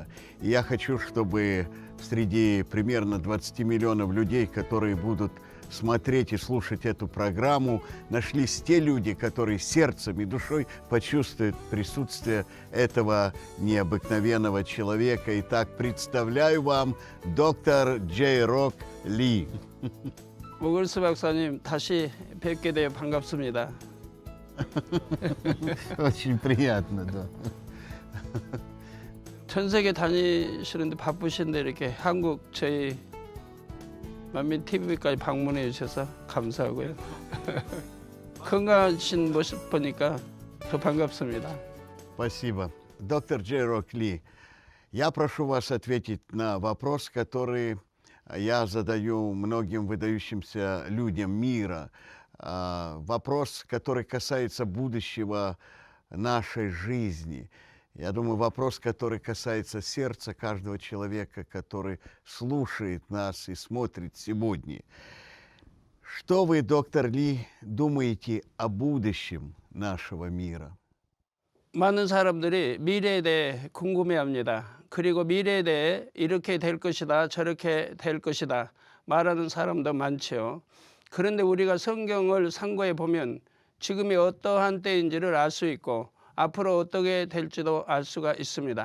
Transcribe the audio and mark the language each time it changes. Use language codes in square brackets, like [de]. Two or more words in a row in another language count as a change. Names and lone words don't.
[ru] И я хочу, чтобы среди примерно 20 миллионов людей, которые будут смотреть и слушать эту программу, нашлись те люди, которые сердцем и душой почувствуют присутствие этого необыкновенного человека. Итак, представляю вам доктор Джей Рок Ли. [ko] 모글스 박사님 다시 뵙게 되어 반갑습니다. [ru] Очень приятно, да. [ko] 전 세계 다니시는데 바쁘신데 이렇게 한국 저희 만민 TV까지 방문해 주셔서 감사하고요. 건강하신 모습 보니까 더 반갑습니다. [ru] Спасибо. Доктор Джей Рок Ли, я прошу вас ответить на вопрос, который я задаю многим выдающимся людям мира. Вопрос, который касается будущего нашей жизни. Я думаю, вопрос, который касается сердца каждого человека, который слушает нас и смотрит сегодня. Что вы, доктор Ли, думаете о будущем нашего мира? [ko] 많은 사람들이 미래에 대해 궁금해합니다. 그리고 미래에 대해 이렇게 될 것이다, 저렇게 될 것이다 말하는 사람도 많죠. 그런데 우리가 성경을 상고해 보면 지금이 어떠한 때인지를 알 수 있고 앞으로 어떻게 될지도 알 수가 있습니다.